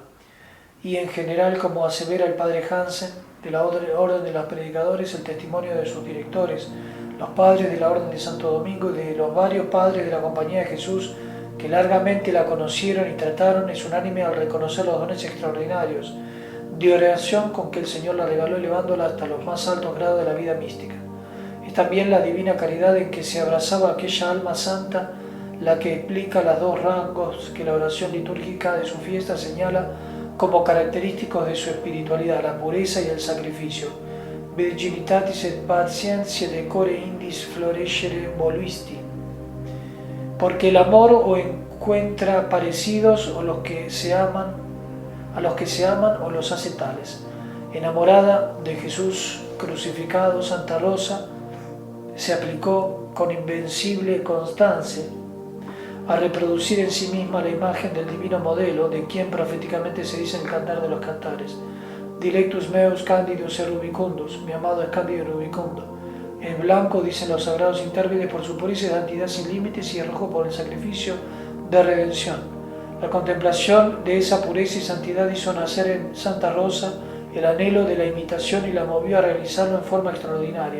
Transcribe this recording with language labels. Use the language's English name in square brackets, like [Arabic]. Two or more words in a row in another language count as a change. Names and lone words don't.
[Spanish] Y en general, como asevera el padre Hansen, de la Orden de los Predicadores, el testimonio de sus directores, los padres de la Orden de Santo Domingo y de los varios padres de la Compañía de Jesús que largamente la conocieron y trataron, es unánime al reconocer los dones extraordinarios de oración con que el Señor la regaló, elevándola hasta los más altos grados de la vida mística. Es también la divina caridad en que se abrazaba aquella alma santa la que explica los 2 rangos que la oración litúrgica de su fiesta señala como característicos de su espiritualidad: la pureza y el sacrificio. [Latin] Virginitatis et patientia decore indis florescere voluisti. [Spanish] Porque el amor o encuentra parecidos a los que se aman o los hace tales. Enamorada de Jesús crucificado, Santa Rosa se aplicó con invencible constancia a reproducir en sí misma la imagen del divino modelo, de quien proféticamente se dice en el Cantar de los Cantares: [Latin] Dilectus meus candidus et rubicundus, [Spanish] mi amado es cándido y rubicundo. En blanco, dicen los sagrados intérpretes, por su pureza y santidad sin límites, y el rojo por el sacrificio de redención. La contemplación de esa pureza y santidad hizo nacer en Santa Rosa el anhelo de la imitación y la movió a realizarlo en forma extraordinaria.